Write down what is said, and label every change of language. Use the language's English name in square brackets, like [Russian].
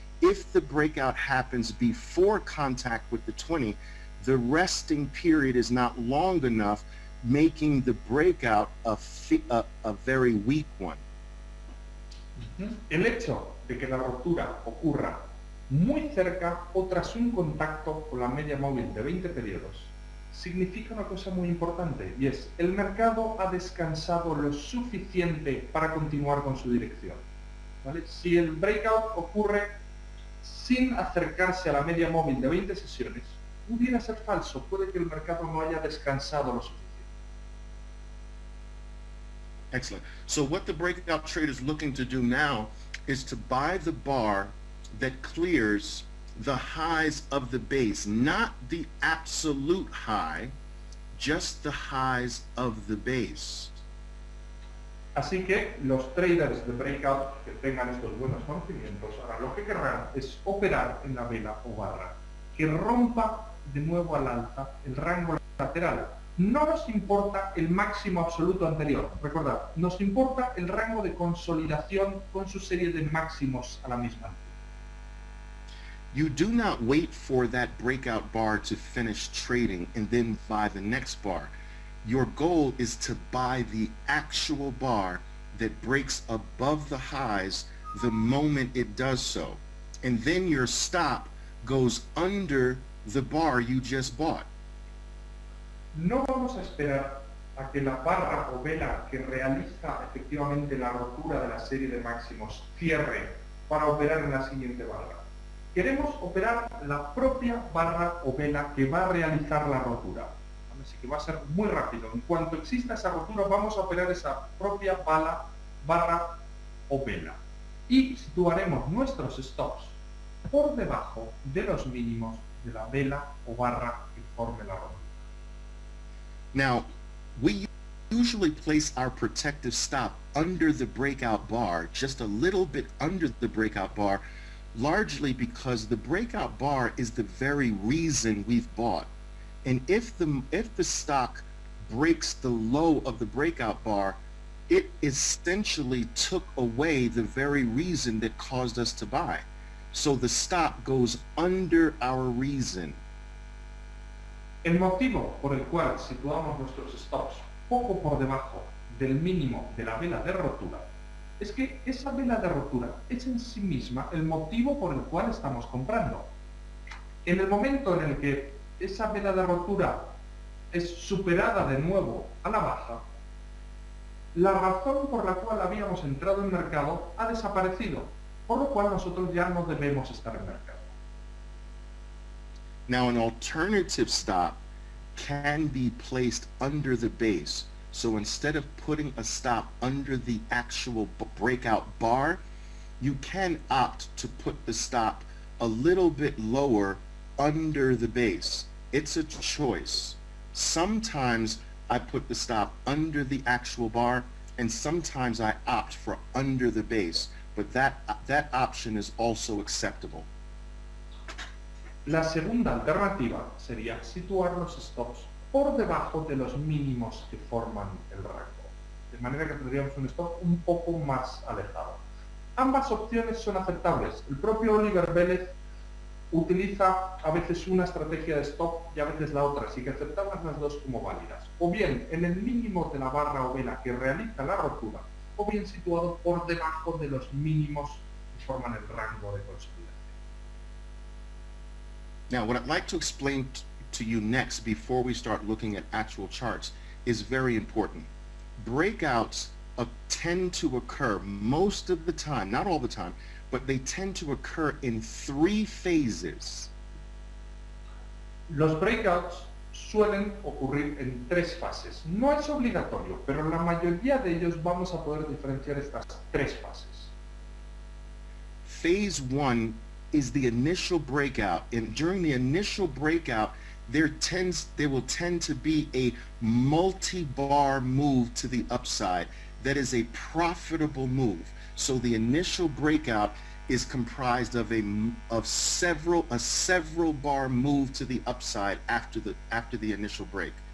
[English] If the breakout happens before contact with the 20, the resting period is not long enough, making the breakout a very weak one. [Spanish] El hecho de que la rotura ocurra muy cerca o tras un contacto con la media móvil de 20 periodos significa una cosa muy importante, y es el mercado ha descansado lo suficiente para continuar con su dirección, ¿vale? Si el breakout ocurre sin acercarse a la media móvil de 20 sesiones, pudiera ser falso, puede que el mercado no haya descansado lo suficiente. [English] Excellent. So what the breakout trader is looking to do now is to buy the bar that clears the highs of the base, not the absolute high, just the highs of the base. [Spanish] Así que los traders de breakout que tengan estos buenos conocimientos, ahora lo que querrán es operar en la vela o barra, que rompa de nuevo al alza el rango lateral. No nos importa el máximo absoluto anterior, recordad, nos importa el rango de consolidación con su serie de máximos a la misma altura. [English] You do not wait for that breakout bar to finish trading and then buy the next bar. Your goal is to buy the actual bar that breaks above the highs the moment it does so. And then your stop goes under the bar you just bought. [Spanish] No vamos a esperar a que la barra o vela que realiza efectivamente la rotura de la serie de máximos cierre para operar en la siguiente barra. Queremos operar la propia barra o vela que va a realizar la rotura. Así que va a ser muy rápido. En cuanto exista esa rotura, vamos a operar esa propia barra o vela. Y situaremos nuestros stops por debajo de los mínimos de la vela o barra que forme la rotura. [English] Now, we usually place our protective stop under the breakout bar, just a little bit under the breakout bar, largely because the breakout bar is the very reason we've bought. And if the stock breaks the low of the breakout bar, it essentially took away the very reason that caused us to buy. So the stop goes under our reason. [Spanish] El motivo por el cual situamos nuestros stops poco por debajo del mínimo de la vela de rotura es que esa vela de rotura es en sí misma el motivo por el cual estamos comprando. En el momento en el que esa vela de rotura es superada de nuevo a la baja, la razón por la cual habíamos entrado en mercado ha desaparecido, por lo cual nosotros ya no debemos estar en mercado. [English] Now, an alternative stop can be placed under the base. So instead of putting a stop under the actual breakout bar, you can opt to put the stop a little bit lower under the base. It's a choice. Sometimes I put the stop under the actual bar, and sometimes I opt for under the base, but that option is also acceptable. [Spanish] La segunda alternativa sería situar los stops por debajo de los mínimos que forman el rango, de manera que tendríamos un stop un poco más alejado. Ambas opciones son aceptables. El propio Oliver Vélez utiliza a veces una estrategia de stop y a veces la otra, así que aceptamos las dos como válidas. O bien en el mínimo de la barra o vela que realiza la rotura, o bien situado por debajo de los mínimos que forman el rango de consolidación. [English] Now, what I'd like to explain to you next before we start looking at actual charts is very important. Breakouts tend to occur most of the time, not all the time, but they tend to occur in 3 phases. [Spanish] Los breakouts suelen ocurrir en 3 fases. No es obligatorio, pero la mayoría de ellos vamos a poder diferenciar estas 3 fases. [English] Phase 1 is the initial breakout, and during the initial breakout, there will tend to be a multi-bar move to the upside that is a profitable move. So the initial breakout is comprised of a several bar move to the upside after the initial break.